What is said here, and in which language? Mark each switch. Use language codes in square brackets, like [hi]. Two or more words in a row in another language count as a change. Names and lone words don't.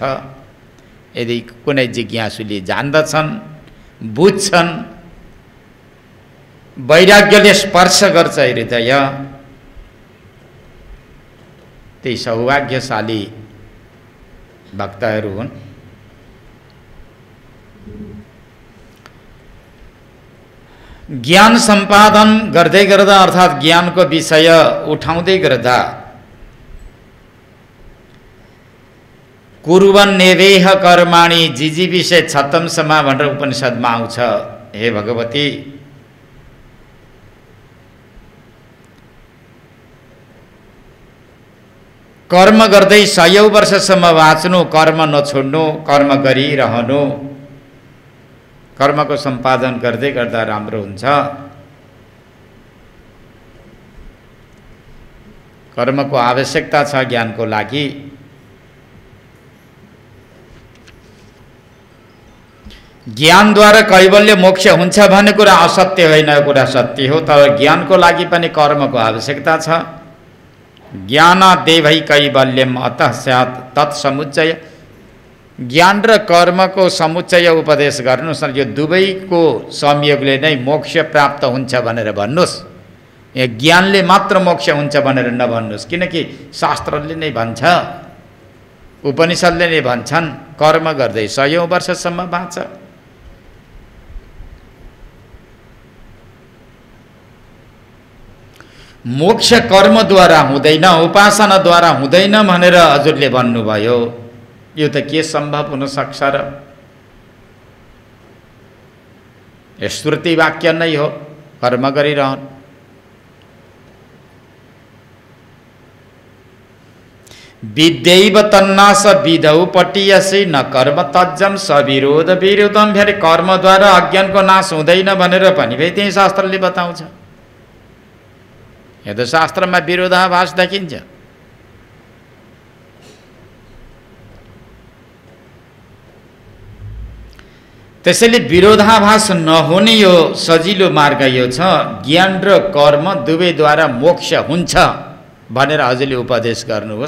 [ne] यदि कुनै जिज्ञासुले जान्दछन्, बुझ्छन्, वैराग्यले स्पर्श गर्छ हृदय, ती सौभाग्यशाली भक्तहरू हुन्। ज्ञान सम्पादन गर्दै गर्दा अर्थात् ज्ञानको विषय उठाउँदै गर्दा [sa] कुर्वन् नेवेह कर्माणि जिजीविषे छतम समा [ne] भनेर उपनिषदमा आउँछ। हे भगवती, कर्म गर्दै 100 वर्षसम्म बाँच्नु, कर्म नछोड्नु, कर्म गरिरहनु, कर्मको सम्पादन गर्दै गर्दा राम्रो हुन्छ। कर्मको आवश्यकता छ ज्ञानको लागि। ज्ञानद्वारा कैवल्य मोक्ष हुन्छ भन्ने कुरा असत्य होइन, कुरा सत्य हो। तर ज्ञानको लागि पनि कर्मको आवश्यकता छ। [sa] ज्ञानादेवै कैवल्यम अतः स्यात् तत्समुच्चय। [ne] ज्ञान र कर्मको समुच्चय उपदेश गर्नुस्। यो दुवैको संयोगले नै मोक्ष प्राप्त हुन्छ भनेर भन्नुस्। यहाँ ज्ञानले मात्र मोक्ष हुन्छ भनेर नभन्नुस्, किनकि शास्त्रले नै भन्छ, उपनिषदले नै भन्छन्, कर्म गर्दै 100 वर्षसम्म बाँच। मोक्ष कर्मद्वारा हुँदैन, उपासनाद्वारा हुँदैन भनेर हजुरले भन्नुभयो। यो त के सम्भव हुन सक्छ र? श्रुति वाक्य नै हो, कर्म गरिरहन्। [sa] विद्यैव तन्नास विधौ पटियसि न कर्म तज्जम सविरोध विरोधम। [ne] फेरि कर्मद्वारा अज्ञानको नाश हुँदैन भनेर पनि फेरि त्यही शास्त्रले बताउँछ। यो त शास्त्रमा विरोधाभास देखिन्छ। त्यसैले विरोधाभास नहुने यो सजिलो मार्ग यो छ, ज्ञान र कर्म दुवैद्वारा मोक्ष हुन्छ भनेर हजुरले उपदेश गर्नुहोस्।